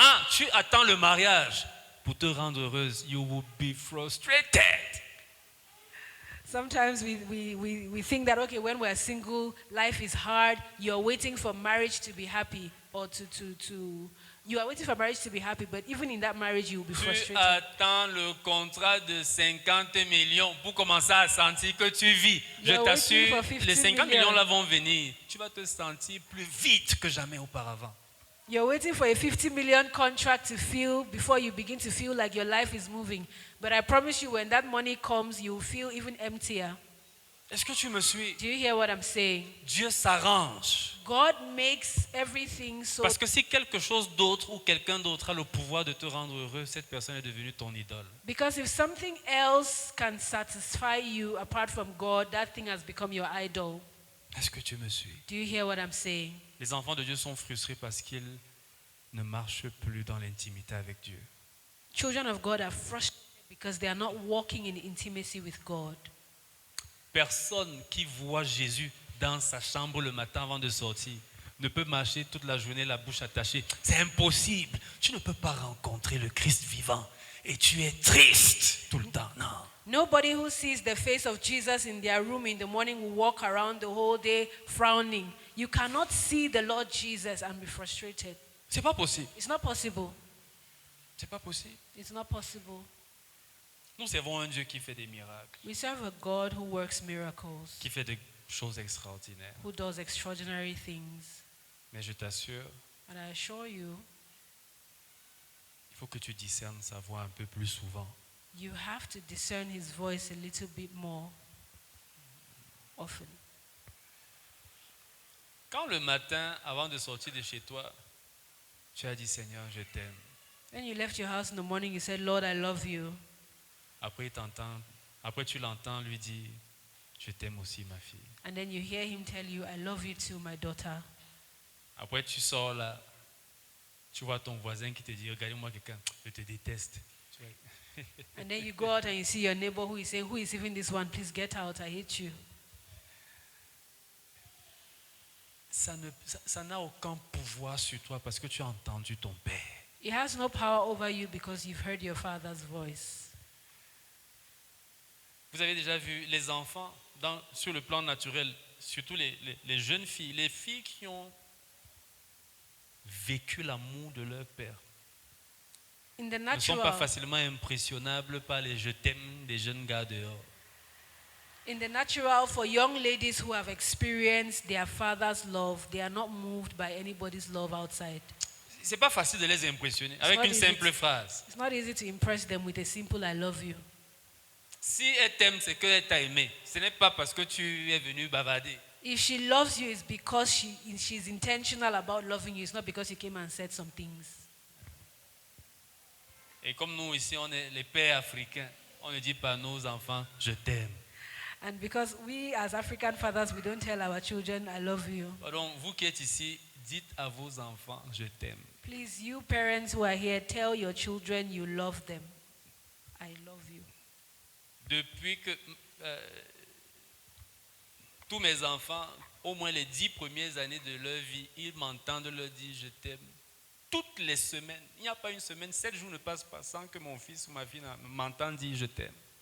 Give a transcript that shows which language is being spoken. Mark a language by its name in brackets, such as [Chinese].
[French] tu attends le mariage pour te rendre heureuse. [English] You will be frustrated. Sometimes we think that, okay, when we're single, life is hard. You're waiting for marriage to be happy, or you are waiting for marriage to be happy, but even in that marriage, you will be [French] Tu [English] frustrated. [French] attends le contrat de 50 millions pour commencer à sentir que tu vis. Je [English] You're waiting [French] t'assure, [English] for 50 [French] les 50 millions là vont venir. Tu vas te sentir plus vite que jamais auparavant. [English] You're waiting for a 50 million contract to feel before you begin to feel like your life is moving. But I promise you, when that money comes, you'll feel even emptier. [French] Est-ce que tu me suis? [English] Do you hear what I'm saying? [French] Dieu s'arrange. [English] God makes everything so. [French] Parce que si quelque chose d'autre ou quelqu'un d'autre a le pouvoir de te rendre heureux, cette personne est devenue ton idole. [English] Because if something else can satisfy you apart from God, that thing has become your idol. [French] Est-ce que tu me suis? [English] Do you hear what I'm saying? [French] Les enfants de Dieu sont frustrés parce qu'ils ne marchent plus dans l'intimité avec Dieu. [English] Children of God are frustrated because they are not walking in intimacy with God. [French] Personne qui voit Jésus dans sa chambre le matin avant de sortir ne peut marcher toute la journée la bouche attachée. C'est impossible. Tu ne peux pas rencontrer le Christ vivant et tu es triste tout le temps. Non. [English] Nobody who sees the face of Jesus in their room in the morning will walk around the whole day frowning. You cannot see the Lord Jesus and be frustrated. [French] C'est pas possible. [English] It's not possible. [French] C'est pas possible. [English] It's not possible. [French] Nous servons un Dieu qui fait des miracles, [English] We serve a God who works miracles, [French] qui fait des choses extraordinaires. [English] who does extraordinary things. [French] Mais je t'assure, [English] And I assure you, [French] il faut que tu discernes sa voix un peu plus souvent. [English] you have to discern his voice a little bit more often. [French] Quand le matin, avant de sortir de chez toi, tu as dit Seigneur, je t'aime. [English] When you left your house in the morning, you said, Lord, I love you. [French] Après tu l'entends lui dire, je t'aime aussi ma fille. [English] And then you hear him tell you, I love you too, my daughter. [French] Après tu sors là, tu vois ton voisin qui te dit, regarde-moi quelqu'un, je te déteste. Tu vois. [English] And then you go out and you see your neighbor who is saying, who is even this one? Please get out, I hate you. [French] Ça n'a aucun pouvoir sur toi parce que tu as entendu ton père. [English] It has no power over you because you've heard your father's voice. [French] Vous avez déjà vu les enfants sur le plan naturel, surtout les jeunes filles, les filles qui ont vécu l'amour de leur père. [English] In the [French] Ne sont pas [English] natural, [French] facilement impressionnables par les je t'aime des jeunes gars dehors. [English] for young ladies who have experienced their father's love, they are not moved by anybody's love outside. [French] C'est pas facile de les impressionner avec une simple phrase. [English] It's not easy to impress them with a simple I love you. [French] Si elle t'aime, c'est qu'elle t'a aimé. Ce n'est pas parce que tu es venu bavarder. [English] If she loves you, it's because she's intentional about loving you. It's not because you came and said some things. [French] Et comme nous ici, on est les pères africains, on ne dit pas à nos enfants, je t'aime. [English] And because we as African fathers, we don't tell our children, I love you. [French] Donc, vous qui êtes ici, dites à vos enfants, je t'aime. [English] Please, you parents who are here, tell your children you love them. I love you. [French] Depuis que tous mes enfants, au moins les 10 premières années de leur vie, ils m'entendent leur dire je t'aime. Toutes les semaines, il n'y a pas une semaine, 7 jours ne passent pas sans que mon fils ou ma fille m'entende dire je t'aime.